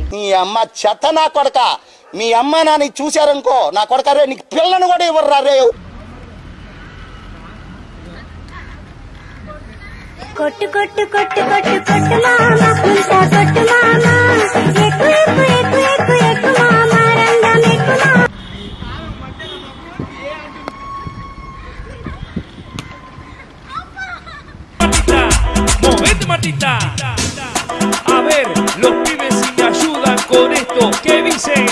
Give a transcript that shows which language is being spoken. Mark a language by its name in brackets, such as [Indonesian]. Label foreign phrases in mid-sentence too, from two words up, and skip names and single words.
[Telugu] నీ అమ్మ చెత్త నా కొడక మీ అమ్మ నాని చూశారనుకో నా కొడక రే నీకు పిల్లను కూడా ఇవ్వరు రే కొట్టు కొట్టు కొట్టు కొట్టు కొట్టు మామా కుంటా కొట్టు మామా ఎక్కు ఎక్కు ఎక్కు ఎక్కు ఎక్కు మామా రంగం ఎక్కు మామా [Spanish] Movete Martita. A ver, los pibes si me ayudan con esto, ¿qué dice?